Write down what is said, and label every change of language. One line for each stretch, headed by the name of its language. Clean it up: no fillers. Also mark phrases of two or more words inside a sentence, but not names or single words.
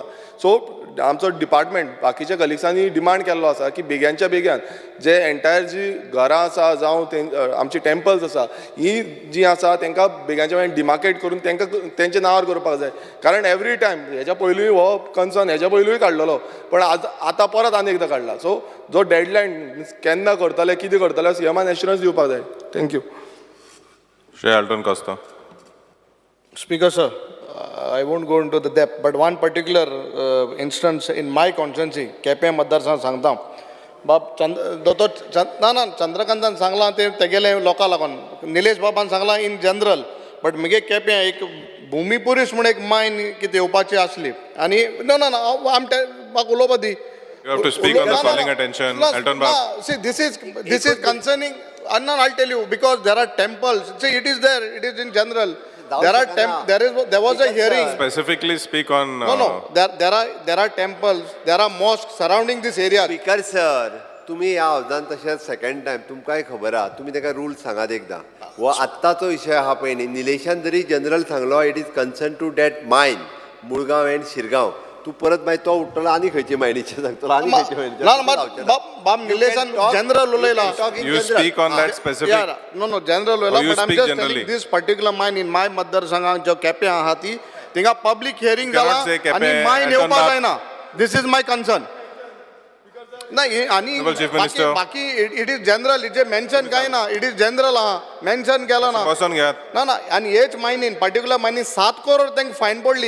Konkani: सो आमचो डिपार्टमेंट बाकीच्या कलिग्सांनी डिमांड केल्लो आसा की बेग्यानच्या बेग्यान जे एंटायर जी घरां आसा जावं आमची टेम्पल्स आसा ही जी आसा तांकां बेग्यानच्या बेग्यान डिमार्केट करून तांकां तेंच्या नांवार करपाक जाय. कारण
English: every time
Konkani: हेच्या पयलूय हो कन्सर्न हेच्या पयलूय काडलेलो, पण आतां परत आनी एकदां काडला. सो जो डेडलायन केन्ना करतले कितें करतले सीएमान एश्युरन्स दिवपाक जाय.
English: थँक्यू.
Konkani: श्री एल्टन कोस्ता.
English: Speaker sir, I won't go into the depth, but one particular instance in my constituency,
Konkani: केपें मतदारसंघ सांगता. बाब चंद्रकांतान सांगलां तेगेले लोकां लागून, निलेश बाबान सांगलां
English: in general,
Konkani: बट म्हगे केपें एक भुमिपुरीस म्हूण एक मायन कितें येवपाची आसली आनी म्हाका उलोवपा दी.
English: You have to speak on the calling attention. Elton Bab. See, this is concerning. I'll tell you, because there are temples. See, it is there. It is in general. There was a hearing. Specifically speak on. No. There are temples. There are mosques surrounding this area.
Konkani: स्पीकर सर, तुम्ही ह्या हावजान तशेंच
English: second time
Konkani: तुमकांय खबर आहा, तुमी ताका रूल सांगात एकदां. हो आत्ताचो विशय आहा पळय न्ही, निलेशान जरी जनरल सांगलो
English: it is concern to that mine
Konkani: मुळगांव एंड शिरगांव. तू परत मागीर तो उठ्ठलो आनी खंयचे मायनीचे सांगतलो आनी खंयचे मायनीचे. बाब निलेशान जनरल उलयला.
English: You speak on that specific.
Konkani: No, general उलयला.
English: You But I'm speak just generally. telling this particular mine in my
Konkani: मतदारसंघात जो केपें आहा ती थिंगा
English: public hearing
Konkani: जाला
English: Cannot say केपें,
Konkani: आनी मायन Elton येवपाक Bab. जायना.
English: this is my concern.
Konkani: नाही आनी
English: Chief Minister.
Konkani: बाकी
English: it is general. it mention
Konkani: काय ना.
English: it is general
Konkani: आहा, मेन्शन केला ना. बसून घेयात. ना आनी हेच मायनीन पर्टिक्युलर मायनीन 7 crore तांकां फायन पडली.